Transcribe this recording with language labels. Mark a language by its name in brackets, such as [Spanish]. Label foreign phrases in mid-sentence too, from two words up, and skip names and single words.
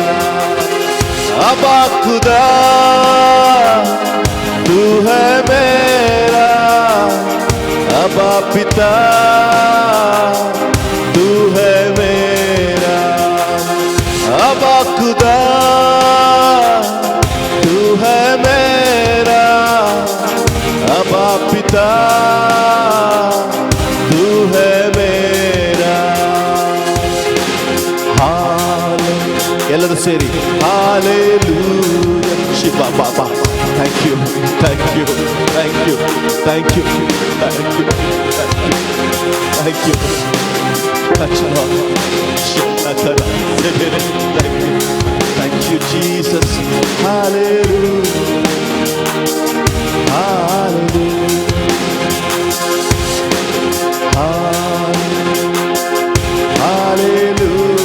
[Hindi] अबा खुदा तू है मेरा, अबा पिता तू है मेरा। अबा खुदा तू है मेरा, अबा पिता तू है मेरा। [Kannada] ಎಲ್ಲರೂ ಸೇರಿ ಹಾಲೆಲೂಯಾ. ಶಿವ ಬಾಬಾ, [English] thank you, thank you, thank you, thank you, thank you, thank you, thank you Jesus. ಹಾಲೆಲೂಯಾ, ಹಾಲೆಲೂಯಾ, ಹಾಲೆಲೂಯಾ.